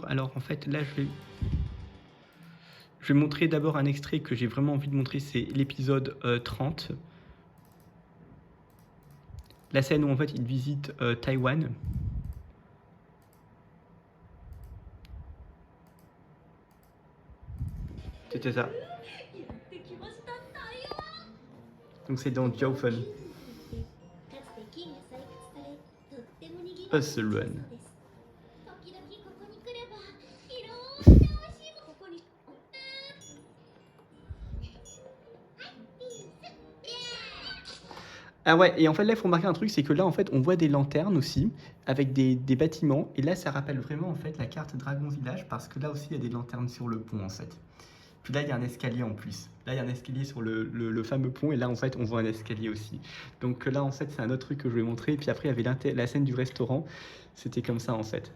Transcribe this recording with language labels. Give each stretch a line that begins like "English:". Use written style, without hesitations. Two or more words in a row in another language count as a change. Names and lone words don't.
French: Alors en fait, là, je vais montrer d'abord un extrait que j'ai vraiment envie de montrer, c'est l'épisode 30. La scène où en fait il visite Taïwan. C'était ça.
Japanese: やってきました台湾
French: Donc c'est dans Jiaofen.
Japanese: かつて金が採掘されとってもにぎわう Hustle Run. 時々ここに来ればいろんな美味しいものここにピースイエーイ
French: Ah ouais, et en fait là il faut remarquer un truc, c'est que là en fait on voit des lanternes aussi, avec des bâtiments, et là ça rappelle vraiment en fait la carte Dragon Village, parce que là aussi il y a des lanternes sur le pont en fait. Puis là il y a un escalier en plus, là il y a un escalier sur le fameux pont, et là en fait on voit un escalier aussi. Donc là en fait c'est un autre truc que je vais montrer, et puis après il y avait la scène du restaurant, c'était comme ça en fait.